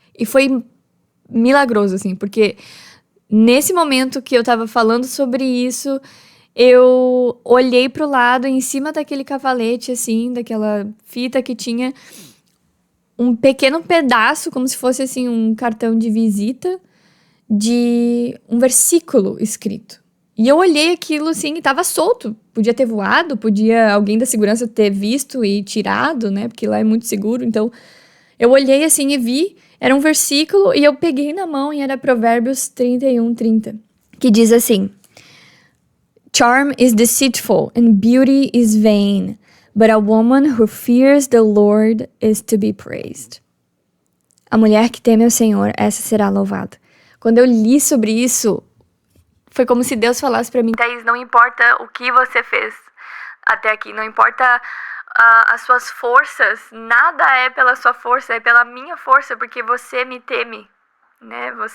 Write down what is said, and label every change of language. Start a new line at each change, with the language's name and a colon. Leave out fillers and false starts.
Portuguese: E foi milagroso, assim, porque nesse momento que eu tava falando sobre isso, eu olhei pro lado, em cima daquele cavalete, assim, daquela fita que tinha um pequeno pedaço, como se fosse, assim, um cartão de visita de um versículo escrito. E eu olhei aquilo, assim, e tava solto. Podia ter voado, podia alguém da segurança ter visto e tirado, né? Porque lá é muito seguro. Então, eu olhei, assim, e vi. Era um versículo e eu peguei na mão e era Provérbios 31:30. Que diz assim:
English: Charm is deceitful and beauty is vain, but a woman who fears the Lord is to be praised.
Portuguese: A mulher que teme ao Senhor, essa será louvada. Quando eu li sobre isso, foi como se Deus falasse pra mim: Thaís, não importa o que você fez até aqui, não importa as suas forças, nada é pela sua força, é pela minha força, porque você me teme, né?